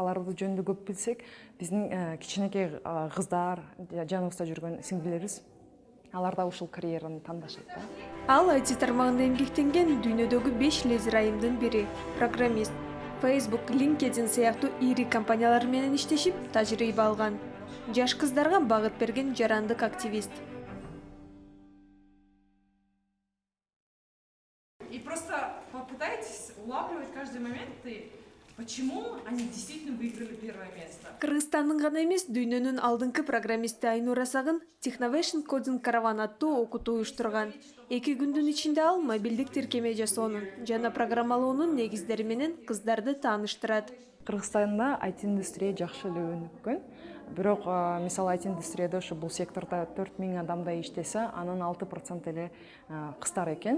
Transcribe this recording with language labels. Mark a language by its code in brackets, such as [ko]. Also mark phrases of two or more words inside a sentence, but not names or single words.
[ky] Аларды жөнүндө көп билсек, биздин кичинекей кыздар, жаныбызда жүргөн сиңдилерибиз алар да ушул карьераны тандашат да. Ал IT тармагында эмгектенген дүйнөдөгү 5 лезер айымдын бири, программист. Facebook, LinkedIn сыяктуу ири компаниялар менен иштешип, тажрыйба алган. Жаш кыздарга багыт берген жарандык активист. [ru] И просто попытайтесь улавливать каждый момент и почему они действительно выиграли первое место. [ky] Кыргызстандын гана эмес, дүйнөнүн алдыңкы программисти Айнура Сагын Technovation Coding Caravan аттуу окутуу уюштурган. 2 күндүн ичинде ал мобилдик тиркеме жасоонун жана программалоонун негиздери менен кыздарды тааныштырат. Кыргызстанда IT индустрия жакшы эле өнүккөн. Бирок, мисалы IT индустрияда ошо бул секторда 4000 адамдай иштесе, анын 6% эле кыздар экен.